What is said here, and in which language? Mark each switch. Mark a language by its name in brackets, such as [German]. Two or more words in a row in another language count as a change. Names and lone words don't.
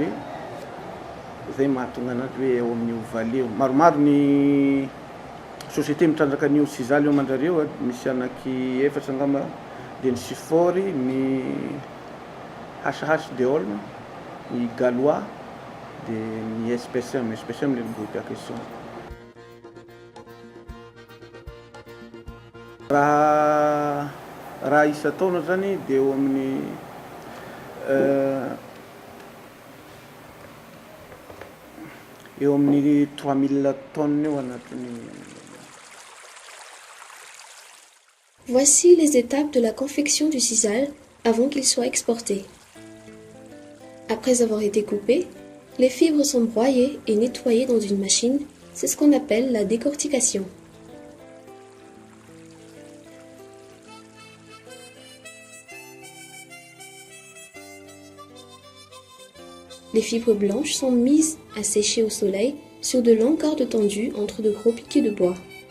[Malagasy] Zay mahatonga anazy hoe eo amin'io vallée io. Maromaro ny société mitrandraka an'io sizaly eo Manjareo misy anaky efatra angamba de ny Sifory, ny Hasahash de Olme, ny Galois de ny SPCM [French] le groupe à question. [Malagasy] Raha isa-taona zany de eo amin'ny eo amin'ny 3000 tonnes eo anatiny. [French] Voici les étapes de la confection du sisal avant qu'il soit exporté. Après avoir été coupées, les fibres sont broyées et nettoyées dans une machine. C'est ce qu'on appelle la décortication. Les fibres blanches sont mises à sécher au soleil sur de longues cordes tendues entre de gros piquets de bois.